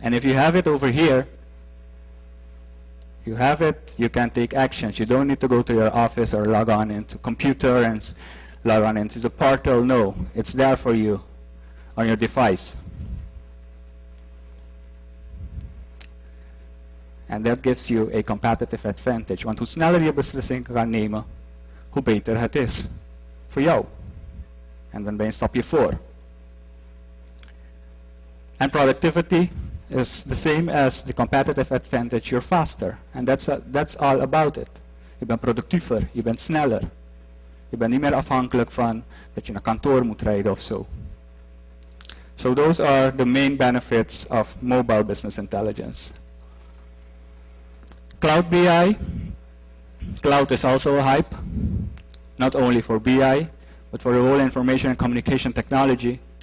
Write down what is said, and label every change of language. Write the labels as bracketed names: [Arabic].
[English] And if you have it over here, you have it, you can take actions. You don't need to go to your office or log on into computer and log on into the portal. No, it's there for you on your device. And that gives you a competitive advantage. [Dutch] Want hoe sneller je beslissingen kan nemen, hoe beter het is voor jou. En dan ben je een stapje voor. [English] And productivity is the same as the competitive advantage. You're faster. And that's all about it. [Dutch] Je bent productiever, je bent sneller. Je bent niet meer afhankelijk van dat je naar kantoor moet rijden of zo. [English] So those are the main benefits of mobile business intelligence. Cloud BI. Cloud is also a hype, not only for BI, but for the whole information and communication technology.